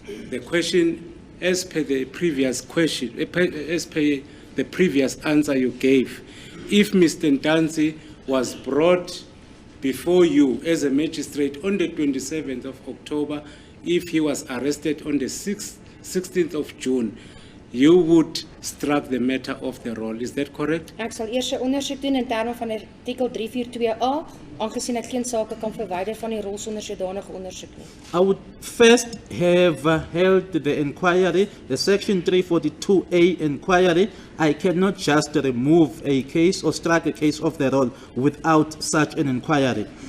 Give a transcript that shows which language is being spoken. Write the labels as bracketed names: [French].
[English] The question, as per the previous question, as per the previous answer you gave, if Mr. Ntanzi was brought before you as a magistrate on the 27th of October, if he was arrested on the 16th of June, you would strike the matter off the roll. Is that correct? [Afrikaans] Ek sal eers 'n ondersoek doen in terme van artikel 342A, aangesien ek geen sake kan verwyder van die rol sonder sodanige ondersoek nie. [English] I would first have held the inquiry, the section 342A inquiry. I cannot just remove a case or strike a case off the roll without such an inquiry.